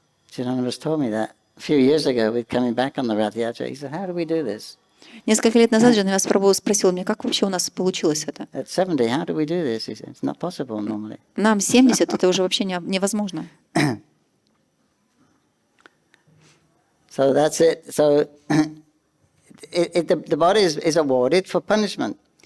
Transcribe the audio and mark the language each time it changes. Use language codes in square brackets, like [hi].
[en] Chidananda told me that a few years ago, we're coming back on the Rath Yatra. He said, how do we do this? [ru] Несколько лет назад Джанавас Прабху спросил меня, как вообще у нас получилось это? [en] At 70, how do we do this? He said, it's not possible normally. [ru] Нам 70, это уже вообще невозможно. [en] So that's it. So the body is awarded for punishment.